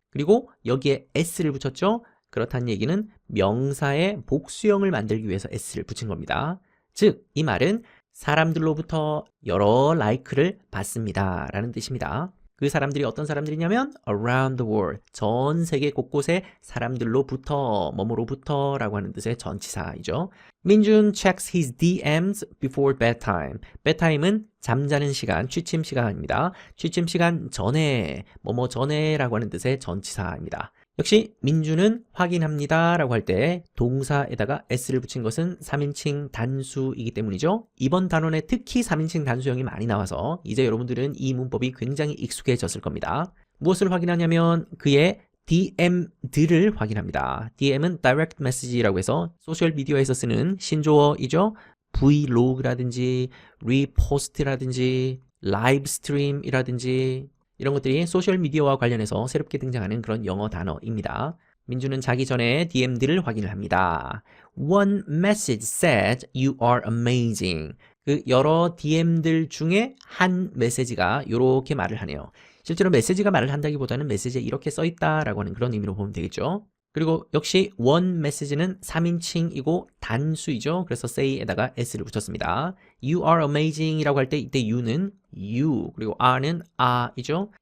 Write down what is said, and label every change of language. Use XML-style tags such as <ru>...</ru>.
<ko>그리고 여기에 s를 붙였죠. 그렇다는 얘기는 명사의 복수형을 만들기 위해서 s를 붙인 겁니다. 즉, 이 말은 사람들로부터 여러 like를 받습니다 라는 뜻입니다. 그 사람들이 어떤 사람들이냐면</ko> <en>around the world,</en> <ko>전 세계 곳곳에 사람들로부터, 뭐뭐로부터 라고 하는 뜻의 전치사이죠.</ko> <en>민준 checks his DMs before bedtime.</en> <ko>bedtime은 잠자는 시간, 취침 시간입니다. 취침 시간 전에, 뭐뭐 전에 라고 하는 뜻의 전치사입니다. 역시 민준은 확인합니다 라고 할 때 동사에다가 s를 붙인 것은 3인칭 단수이기 때문이죠. 이번 단원에 특히 3인칭 단수형이 많이 나와서 이제 여러분들은 이 문법이 굉장히 익숙해졌을 겁니다. 무엇을 확인하냐면 그의 DM들을 확인합니다. DM은 Direct Message라고 해서 소셜미디어에서 쓰는 신조어이죠. Vlog라든지 리포스트라든지 라이브 스트림이라든지 이런 것들이 소셜미디어와 관련해서 새롭게 등장하는 그런 영어 단어입니다. 민주는 자기 전에 DM들을 확인을 합니다.</ko> <en>One message said you are amazing.</en> <ko>그 여러 DM들 중에 한 메시지가 이렇게 말을 하네요. 실제로 메시지가 말을 한다기보다는 메시지에 이렇게 써있다라고 하는 그런 의미로 보면 되겠죠. 그리고 역시</ko> <en>one message</en> <ko>는 3인칭이고 단수이죠. 그래서 say에다가 s를 붙였습니다.</ko> <en>You are amazing</en> <ko>이라고 할 때 이때 you는 you 그리고 are는 a이죠.</ko>